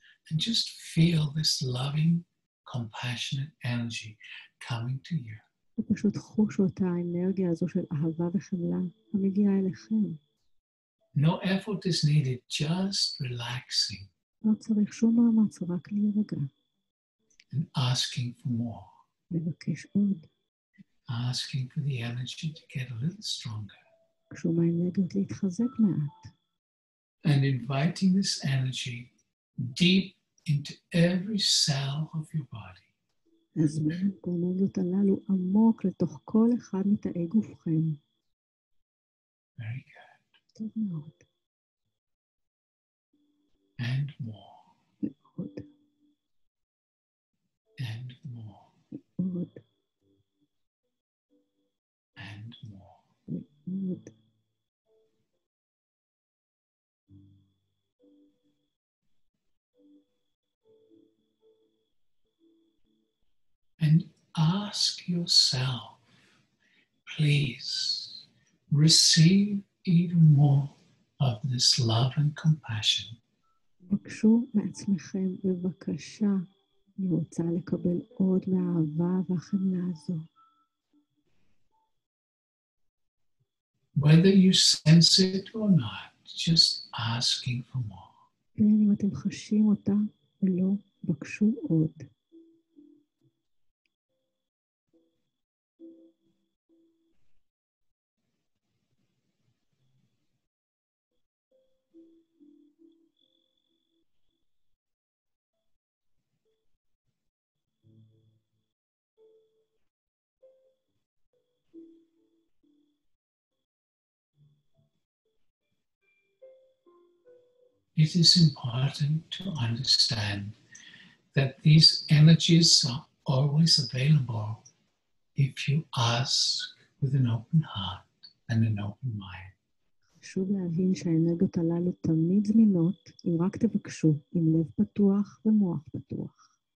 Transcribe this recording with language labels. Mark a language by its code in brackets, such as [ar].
[en] And just feel this loving, compassionate energy coming to you. [he] ופשוט חושו את האנרגיה הזו של אהבה וחמלה המגיעה אליכם. [en] No effort is needed, just relaxing [he] לא צריך שום מאמץ, רק להירגע. [en] and asking for more. [he] לבקש עוד. [en] Asking for the energy to get a little stronger. [he] בקשו מהאנרגיות להתחזק מעט. [en] And inviting this energy deep into every cell of your body. [he] הזמינו את האנרגיות הללו עמוק לתוך כל אחד מתאי גופכם. [en] Very good. [he] טוב מאוד. [en] And more. [he] מאוד. [en] And more. [he] מאוד. [en] And more. [he] מאוד. [en] And ask yourself, please receive even more of this love and compassion. [he] בקשו מעצמכם, בבקשה, אני רוצה לקבל עוד מהאהבה והחמלה הזו. [en] Whether you sense it or not, just asking for more. [he] בין אם אתם חשים אותה או לא, בקשו עוד. [en] It is important to understand that these energies are always available if you ask with an open heart and an open mind. [he] חשוב להבין שהאנרגיות הללו תמיד זמינות, אם רק תבקשו, עם לב פתוח ומוח פתוח.